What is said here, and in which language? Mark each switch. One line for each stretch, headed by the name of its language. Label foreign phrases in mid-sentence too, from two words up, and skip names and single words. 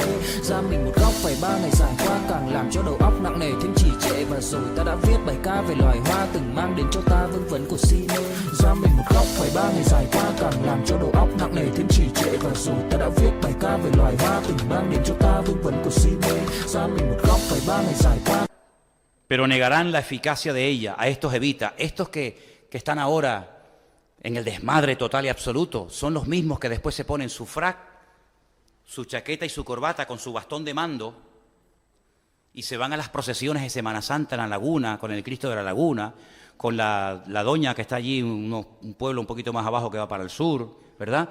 Vietnamese: Giam mình một góc phải 3 ngày dài qua, càng làm cho đầu óc nặng nề thêm trì trệ. Và rồi ta đã viết bài ca về loài hoa từng mang đến cho ta vương vấn của si mê. Giam mình một góc phải 3 ngày dài qua, càng làm cho đầu óc nặng nề thêm trì trệ. Và rồi ta đã viết bài ca về loài hoa từng mang đến cho ta vương vấn của si mê. Giam mình một góc phải 3 ngày dài qua.
Spanish: Pero negarán la eficacia de ella a estos evitas, estos que están ahora en el desmadre total y absoluto, son los mismos que después se ponen su frac, su chaqueta y su corbata con su bastón de mando y se van a las procesiones de Semana Santa en la laguna, con el Cristo de la Laguna, con la doña que está allí, un pueblo un poquito más abajo que va para el sur, ¿verdad?